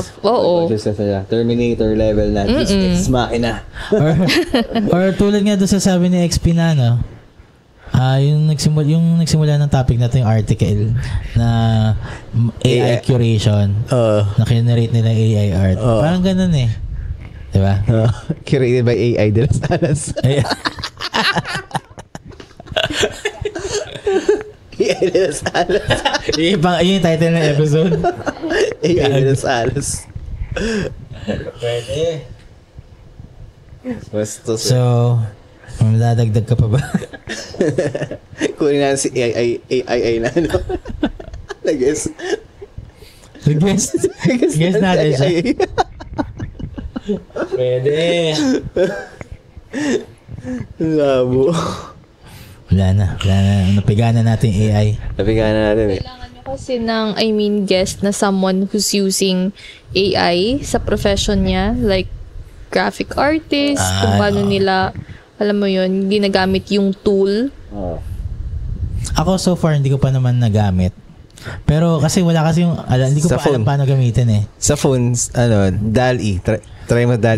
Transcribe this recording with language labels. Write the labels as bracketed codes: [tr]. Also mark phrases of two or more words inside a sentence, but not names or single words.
[en] Consciousness na. Terminator level na. Ex machina. [tl] or tulad nga doon sa sabi ni XP na, yung nagsimula ng topic na ito, yung article na [en] AI curation, [tl] na generate nila [en] AI art. [tl] Parang ganun eh. Diba? [en] Curated by AI de las Alas. AI de las Alas. [tl] Yun yung title ng episode. AI de las Alas. Pwede. So, madadagdag ka pa ba? Kunin na si AI na Nag-guess. Guess natin siya. Pwede. Labo. Wala na. Napiganan natin AI. Kailangan nyo kasi ng, guest na [en] someone who's using AI [tl] sa profession niya. Like, [en] graphic artist, [tl] kung paano nila, alam mo yun, ginagamit yung tool. Ako so far, hindi ko pa naman nagamit. Pero kasi wala kasi yung, hindi ko Sa pa alam phone. paano gamitin eh. Sa phones, DALL-E. Try mo DALL-E.